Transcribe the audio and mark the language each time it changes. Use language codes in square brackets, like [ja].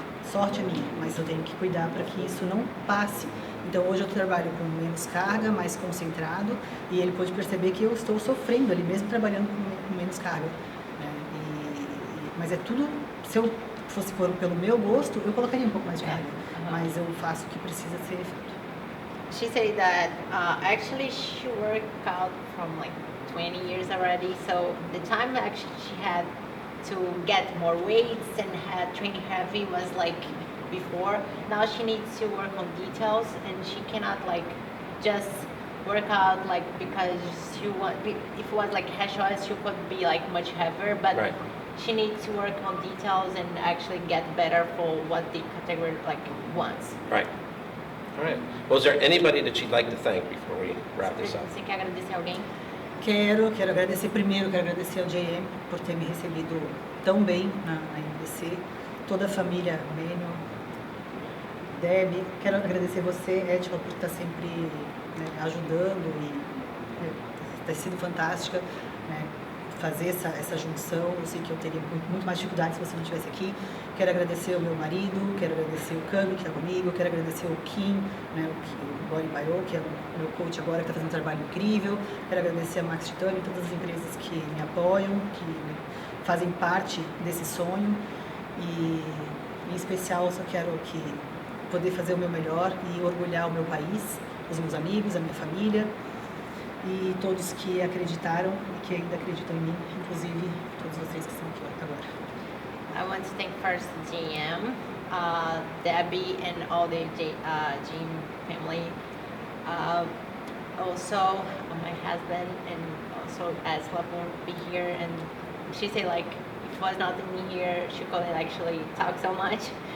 [pt] Sorte é minha, mas eu tenho que cuidar para que isso não passe. Então hoje eu trabalho com menos carga, mais concentrado, e ele pode perceber que eu estou sofrendo ali, mesmo trabalhando com menos carga. Né? Mas é tudo, se eu fosse pelo meu gosto, eu colocaria um pouco mais de carga, mas eu faço o que precisa ser feito. [en] She said that actually she worked out from like 20 years already, so the time actually she had to get more weights and had training heavy was like before. Now she needs to work on details, and she cannot like just work out like because if it was like headshot she could be like much heavier, but Right. she needs to work on details and actually get better for what the category like wants. Right. All right. Well, is there anybody that you'd like to thank before we wrap this up? [pt] Você quer agradecer alguém? Quero agradecer primeiro, quero agradecer ao JM por ter me recebido tão bem na MBC, toda a família Meno, Deb, quero agradecer você, Edila, por estar sempre, né, ajudando e ter sido fantástica, né, fazer essa junção. Eu sei que eu teria muito mais dificuldade se você não estivesse aqui. Quero agradecer ao meu marido, quero agradecer o Cami, que está comigo, quero agradecer o Kim, né, o Bori Bayo, que é o meu coach agora, que está fazendo um trabalho incrível. Quero agradecer a Max Titani, todas as empresas que me apoiam, que fazem parte desse sonho. E, em especial, eu só quero poder fazer o meu melhor e orgulhar o meu país, os meus amigos, a minha família e todos que acreditaram e que ainda acreditam em mim, inclusive todos vocês que estão aqui agora. [en] I want to thank first GM, Debbie, and all the GM family. Also, my husband, and also Asla won't be here. And she said like, if it was not me here, she couldn't actually talk so much.